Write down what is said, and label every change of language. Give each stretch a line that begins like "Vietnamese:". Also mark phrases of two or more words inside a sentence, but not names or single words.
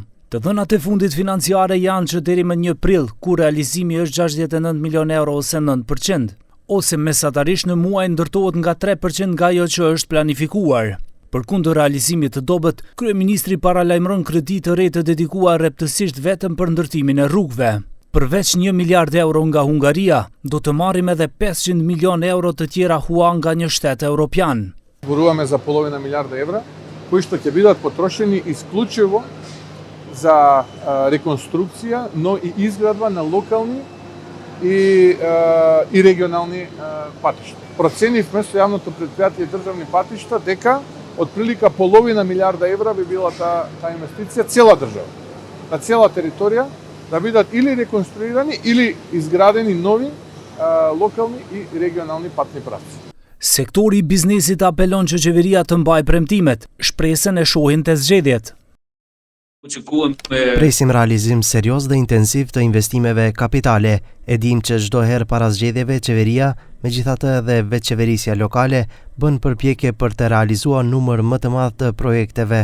Albanian: Të dhënat e fundit financiare janë që deri më 1 prill, ku realizimi është 69 milion euro ose 9%, ose mesatarisht në muaj ndërtohet nga 3% nga ajo që është planifikuar. Përkundër realizimit të dobët, kryeministri paralajmëron kredi të re të dedikuar rreptësisht vetëm për ndërtimin e rrugëve. Përveç 1 miliard euro nga Hungaria, do të marrim edhe 500 milion euro të tjera hua nga një shtet evropian.
Macedonian: Зборуваме за половина милиарда евра, кои што ќе бидат потрошени исклучиво за реконструкција, но и изградба на локални и регионални патишта. Проценивме со јавното претпријатие државни патишта дека отприлика половина милиарда евра би била таа инвестиција цела држава. На цела територија да бидат или реконструирани или изградени нови локални и регионални патни правци.
Albanian: Sektori i biznesit apelon që qeveria të mbajë premtimet, shpresën e shohin te zgjedhjet. Presim realizim serios dhe intensiv të investimeve kapitale. E dim që çdo herë para zgjedhjeve qeveria, megjithatë edhe veçqeverisja lokale, bën përpjekje për të realizuar numër më të madh të projekteve.